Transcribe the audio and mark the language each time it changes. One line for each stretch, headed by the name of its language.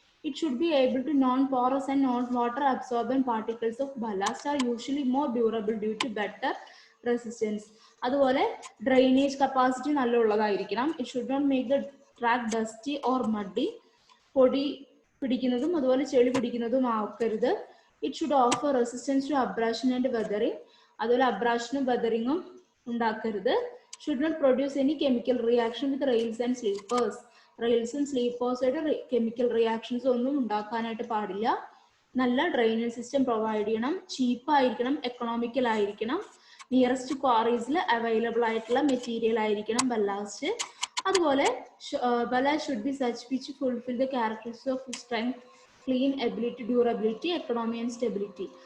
English: It should be able to non-porous and non-water absorbent particles of ballast are usually more durable due to better resistance.
Malayalam: അതുപോലെ drainage capacity നല്ല ഉള്ളതായിരിക്കണം.
English: It should not make the track dusty or muddy.
Malayalam: പൊടി പിടിക്കുന്നതും അതുപോലെ ചെളി പിടിക്കുന്നതും ആക്കരുത്.
English: It should offer resistance to abrasion and weathering.
Malayalam: അതുപോലെ അബ്രാഷനും വെതറിങ്ങും ഉണ്ടാക്കരുത്.
English: Should not produce any chemical reaction with rails and sleepers.
Malayalam: റെയിൽസും സ്ലീപ്പേഴ്സായിട്ട് chemical reactions ഒന്നും ഉണ്ടാക്കാനായിട്ട് പാടില്ല. നല്ല ഡ്രെയിനേജ് സിസ്റ്റം പ്രൊവൈഡ് ചെയ്യണം. ചീപ്പായിരിക്കണം, എക്കണോമിക്കൽ ആയിരിക്കണം. നിയറസ്റ്റ് ക്വാറീസിൽ അവൈലബിൾ ആയിട്ടുള്ള മെറ്റീരിയൽ ആയിരിക്കണം ബല്ലാസ്റ്റ്.
English: അതുപോലെ ballast should be such which fulfil the characteristics of strength, clean, ability, durability, economy and stability.